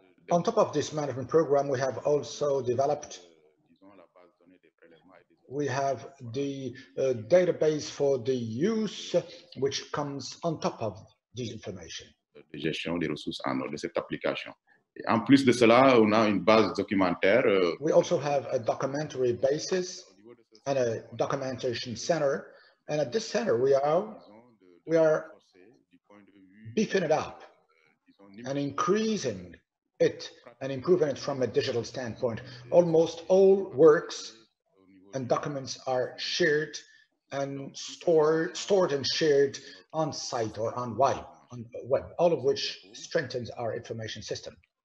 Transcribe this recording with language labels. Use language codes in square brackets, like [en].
[en] On top of this management program, we have also developed, we have the database for the use, which comes on top of this information. [fr] De gestion des ressources en eau de cette application. Et en plus de cela, on a une base documentaire. [en] We also have a documentary basis and a documentation center, and at this center we are beefing it up and increasing it and improving it from a digital standpoint. Almost all works and documents are shared and stored and shared on site or on web, all of which strengthens our information system.